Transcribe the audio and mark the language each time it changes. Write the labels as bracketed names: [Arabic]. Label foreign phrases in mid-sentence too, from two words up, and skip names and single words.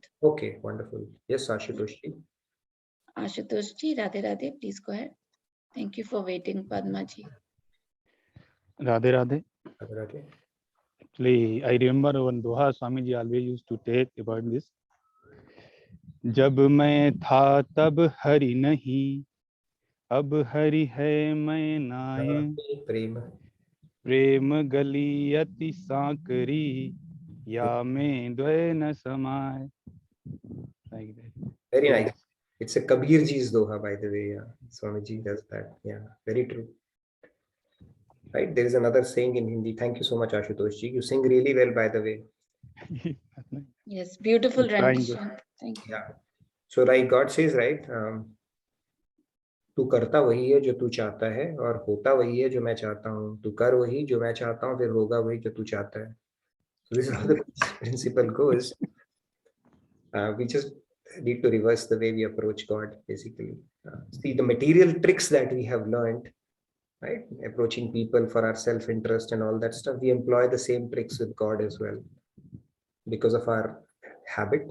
[English] Okay, wonderful. Yes, Ashutoshi. Ashutosh ji, Radhe Radhe, please go ahead. Thank you for waiting, Padma ji. Radhe Radhe. Radhe Radhe. Actually, I remember one Doha Swamiji always used to take about this. [Hindi] जब मैं था तब हरि नहीं, अब हरि है मैं नाय। प्रेम प्रेम गली अति सांकरी, या में द्वय न समाय. [English] Like that. Very nice. It's a Kabir ji's doha, by the way. Yeah. Swamiji does that. Yeah, very true. Right. There is another saying in Hindi. Thank you so much, Ashutosh ji. You sing really well, by the way. Yes, beautiful I'm trying to. rendition. Thank you. Yeah. So, like God says, right? [Hindi] तू करता वही है जो तू चाहता है और होता वही है जो मैं चाहता हूँ. तू कर वही जो मैं चाहता हूँ, फिर होगा वही जो तू चाहता है. [English] So this is how the principle goes. We just need to reverse the way we approach God, basically. See the material tricks that we have learned, right? Approaching people for our self-interest and all that stuff. We employ the same tricks with God as well because of our habit.